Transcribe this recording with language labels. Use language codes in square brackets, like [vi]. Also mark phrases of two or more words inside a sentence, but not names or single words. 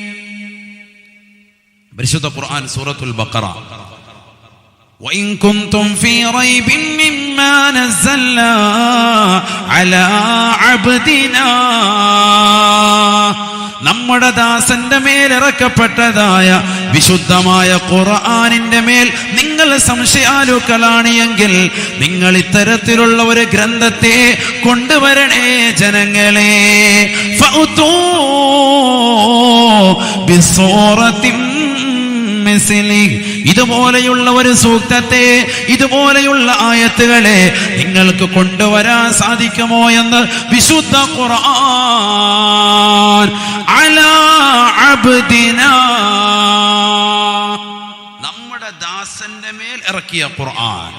[ml] പരിശുദ്ധ ഖുർആൻ സൂറത്തുൽ ബഖറ. [ar] وإن كنتم في ريب مما نزلنا على عبدنا, [ml] നമ്മുടെ ദാസന്റെ മേലിറക്കപ്പെട്ടതായ വിശുദ്ധമായ ഖുർആനിന്റെ മേൽ നിങ്ങൾ സംശയാലുക്കളാണ് എങ്കിൽ നിങ്ങൾ ഇത്തരത്തിലുള്ള ഒരു ഗ്രന്ഥത്തെ കൊണ്ടുവരണേ ജനങ്ങളെ. [ar] فأتوا بسورة مثله, [ml] ഇതുപോലെയുള്ള ഒരു സൂക്തത്തെ, ഇതുപോലെയുള്ള ആയത്തുകളെ നിങ്ങൾക്ക് കൊണ്ടുവരാൻ സാധിക്കുമോ എന്ന് വിശുദ്ധ ഖുർആൻ [ar] على عبدنا, [ml] നമ്മുടെ ദാസന്റെ മേൽ ഇറക്കിയ ഖുർആൻ.